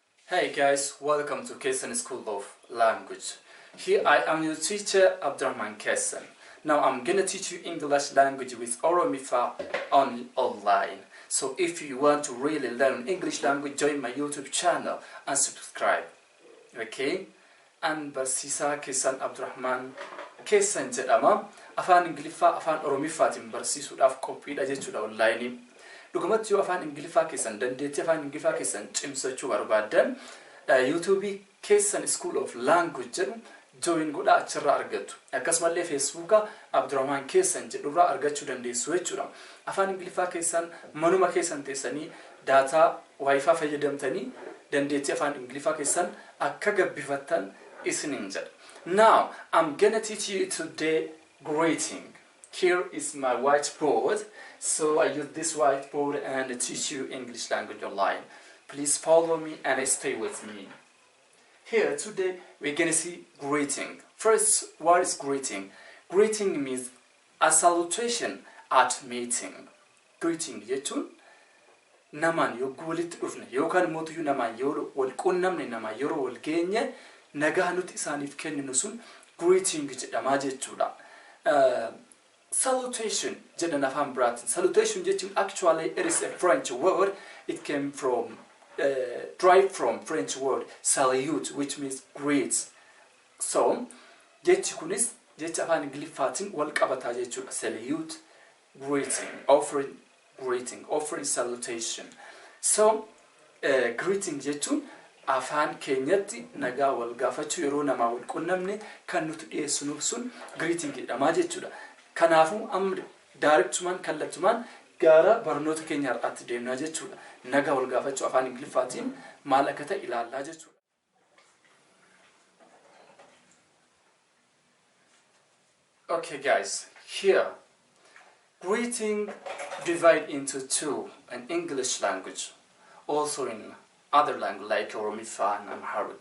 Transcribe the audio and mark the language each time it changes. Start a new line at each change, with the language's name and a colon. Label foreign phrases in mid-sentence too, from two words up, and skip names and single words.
English: Hey guys, welcome to Kesan School of Language. Here I am your teacher Abdurrahman Kesan. Now I'm gonna teach you English language with oromiffa online. So if you want to really learn English language, join my YouTube channel and subscribe. Okay?
Oromo: And Barsisa Kesan Abdurrahman Kesan jedhama. Afaan Ingiliffaa afaan oromiffaatiin barsiisuudhaaf qophiidha jechuudha online. Dhugumatti yoo afaan Ingiliffaa keessan dandeettii afaan Ingiliffaa keessan cimsachuu barbaadan YouTube Kesan School of Language jedhu join godhaa achirraa argattu. Akkasumallee Facebook Abdurrahman Kesan jedhurraa argachuu dandeessu jechuudha. Afaan Ingiliffaa keessan manuma keessan teessanii
English: data Wi-Fi
Oromo: fayyadamtanii dandeettii afaan Ingiliffaa keessan akka gabbifattan isiniin jedha.
English: Now I'm gonna teach you today greeting. Here is my whiteboard, so I use this whiteboard and teach you English language online. Please follow me and stay with me. Here today we're gonna see greeting. First, what is greeting? Greeting means a salutation at meeting.
Oromo: Greeting jechuun namaan yoo walitti dhufne yookaan mootuu namaan yoo wal quunnamne namaan yeroo wal geenye nagaa nuti isaaniif kenninu sun greeting jedhama jechuudha. Salutation jedhan afaan biraatiin.
English: Salutation jechuun actually it is a French word. It came from derived from French word salute, which means greet.
Oromo: So jechi kunis jecha afaan Ingiliffaatiin wal qabataa jechuudha.
English: Salute, greeting, offering salutation.
Oromo: So greeting jechuun afaan keenyatti nagaa wal gaafachuu yeroo namaa wal quunnamne kan nuti dhiyeessinu sun greeting jedhama jechuudha. Kanaafuu amma directumaan kallattumaan gara barnoota keenya har'aatti deemnaa jechuudha. Nagaa wal gaafachuu afaan Ingiliffaatiin maal akka ta'e ilaallaa jechuudha.
English: Okay guys, here greeting divide into two in English language, also in other language like Oromiffa and Amharic.